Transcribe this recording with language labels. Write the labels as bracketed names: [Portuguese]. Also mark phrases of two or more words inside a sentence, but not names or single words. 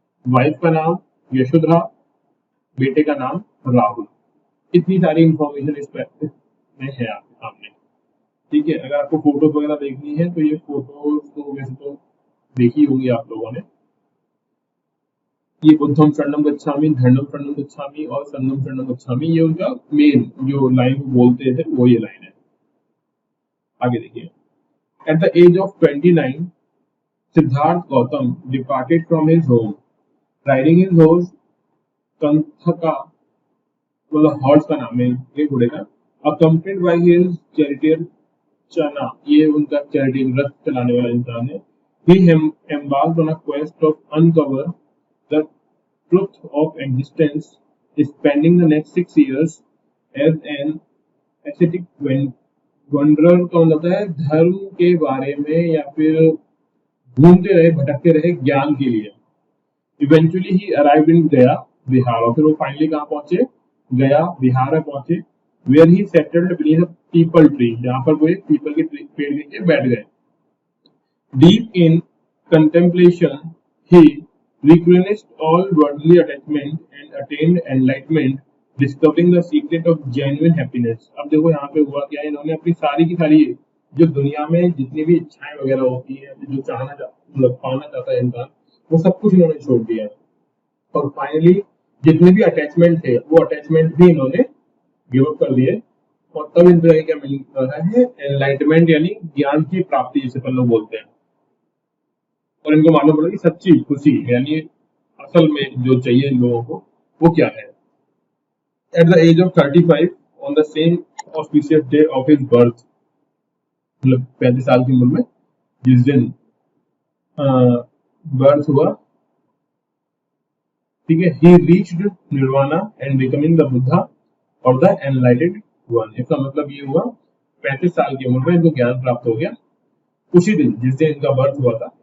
[Hindi] वाइफ का नाम यशोधरा, बेटे का नाम राहुल। इतनी सारी इंफॉर्मेशन इस पे में है आपके सामने। ठीक है, अगर आपको फोटोज वगैरह देखनी है तो ये फोटोज तो वैसे तो देखी होगी आप लोगों ने। [Pali] ये बुद्धम शरणम गच्छामि, धर्मम शरणम गच्छामि और संगम शरणम गच्छामि, [Hindi] ये उनका मेन जो लाइन बोलते थे वो ये लाइन है। आगे देखिए, [English] at the age of 29 Siddhartha Gautam departed from his home riding his horse Kanthaka, [Hindi] मतलब हॉर्स का नाम है ये घोड़े का, [English] accompanied by his charioteer Channa, [Hindi] ये उनका चैरिटी रथ चलाने वाला इंसान है। [English] ही embarked on a quest of uncover the truth of existence, spending the next 6 years as an ascetic wanderer, [Hindi] का मतलब होता है धर्म के बारे में या फिर घूमते रहे भटकते रहे ज्ञान के लिए। [English] eventually he arrived in Gaya Bihar, [Hindi] और फिर वो फाइनली कहाँ पहुंचे, गया बिहार में पहुंचे। [English] where he settled beneath a peepal tree, [Hindi] जहां पर वो एक पीपल के पेड़ के नीचे बैठ गए। [English] Deep in contemplation, he renounced all worldly attachment and attained enlightenment, discovering the secret of genuine happiness। [Hindi] अब देखो यहाँ पे हुआ क्या है, इन्होंने अपनी सारी की सारी जो दुनिया में जितनी भी इच्छाएं वगैरह होती है, जो मतलब पाना चाहता है इंसान, वो सब कुछ इन्होंने छोड़ दिया है। और फाइनली जितने भी अटैचमेंट थे वो अटैचमेंट भी इन्होंने [English] give up [Hindi] कर दिए। और तब इनको क्या मिल रहा है, एनलाइटमेंट यानी ज्ञान की प्राप्ति, जिसे अपन लोग बोलते हैं। और इनको मालूम पड़ा कि सच्ची खुशी यानी असल में जो चाहिए इन लोगों को वो क्या है। [English] at the age of 35 on the same auspicious day of his birth, [Hindi] मतलब 35 साल की उम्र में जिस दिन बर्थ हुआ, ठीक है, [English] he reached nirvana and becoming the Buddha [Hindi] और [English] the enlightened one. [Hindi] इसका मतलब ये हुआ 35 साल की उम्र में इनको ज्ञान प्राप्त हो गया उसी दिन जिस दिन इनका बर्थ हुआ था।